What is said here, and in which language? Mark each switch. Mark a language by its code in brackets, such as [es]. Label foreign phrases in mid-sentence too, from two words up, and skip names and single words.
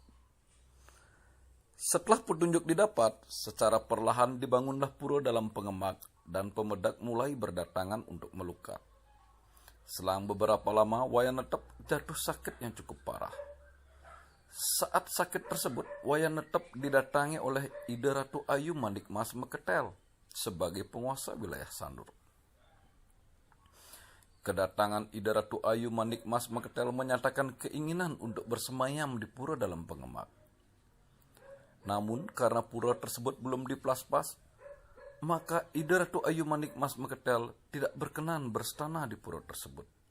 [id] Setelah petunjuk didapat, secara perlahan dibangunlah pura dalam Pengemak dan pemedak mulai berdatangan untuk melukat. Selang beberapa lama, Wayan Netep jatuh sakit yang cukup parah. Saat sakit tersebut, Wayan Netep didatangi oleh Ida Ratu Ayu Mandikmas Meketel sebagai penguasa wilayah Sanur. Kedatangan Ida Ratu Ayu Mandikmas Meketel menyatakan keinginan untuk bersemayam di pura dalam Pengemak. Namun karena pura tersebut belum diplaspas, maka Ida Ratu Ayu Mandikmas Meketel tidak berkenan berstana di pura tersebut.